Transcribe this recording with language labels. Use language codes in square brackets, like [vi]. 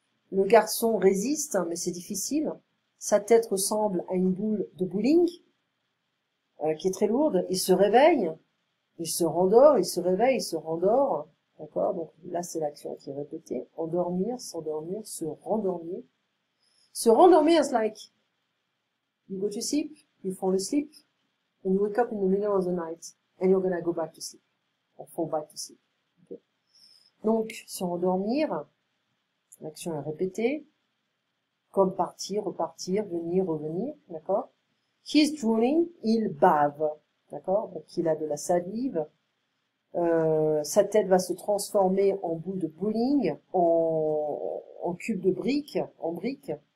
[fr] Le garçon résiste, mais c'est difficile. Sa tête ressemble à une boule de bowling, qui est très lourde. Il se réveille, il se rendort, il se réveille, il se rendort. D'accord? Donc là, c'est l'action qui est répétée. Endormir, s'endormir, se rendormir. [en] Se rendormir is like, you go to sleep, you fall asleep, and you wake up in the middle of the night, and you're gonna go back to sleep. Or fall back to sleep. Okay? [fr] Donc, se rendormir, l'action est répétée, comme partir, repartir, venir, revenir, d'accord? [en] He's drooling, [fr] il bave, d'accord? Donc, il a de la salive. Sa tête va se transformer en boule de bowling, en cube de briques, en briques.